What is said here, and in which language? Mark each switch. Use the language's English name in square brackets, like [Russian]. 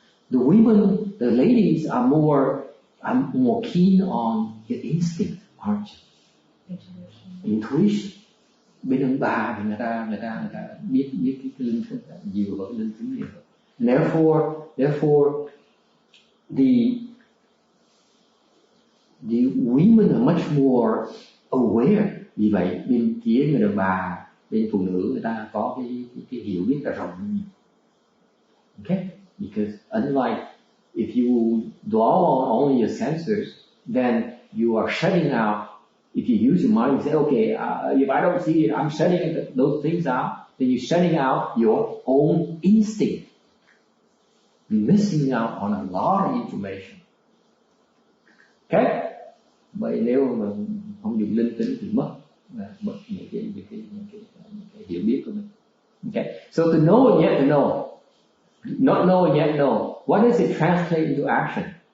[English] The women, the ladies are more keen on your instinct, aren't you? Intuition. [Vietnamese] Bên ông bà thì người ta biết cái linh tính nhiều hơn, cái linh tính nhiều hơn. [English] Therefore the women are much more aware [Vietnamese] Vì vậy bên phía người đàn bà, bên phụ nữ người ta có cái hiểu biết là rộng hơn nhiều. [English] Okay? Because unlike if you dwell on only your senses, then you are shutting out. If you use your mind and say, okay, if I don't see it, I'm shutting those things out, then you're shutting out your own instinct. You're missing out on a lot of information. Okay? [Vietnamese] Vậy nếu mà không dùng linh tính thì mất những cái hiểu biết của mình. [English] Okay? So to know and yet to know. Not know and yet know. What does it translate into action?